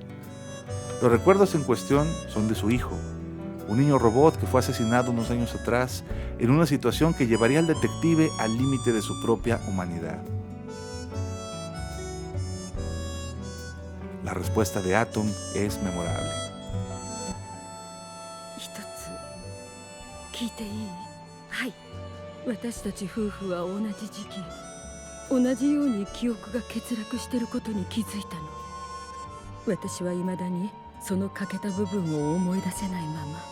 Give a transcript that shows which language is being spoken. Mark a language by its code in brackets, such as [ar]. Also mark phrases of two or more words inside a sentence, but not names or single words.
[es] Los recuerdos en cuestión son de su hijo, un niño robot que fue asesinado unos años atrás en una situación que llevaría al detective al límite de su propia humanidad. La respuesta de Atom es memorable. [ja] 一つ聞いていい？はい。私たち夫婦は同じ時期、同じように記憶が欠落していることに気づいたの。私は未だにその欠けた部分を思い出せないまま。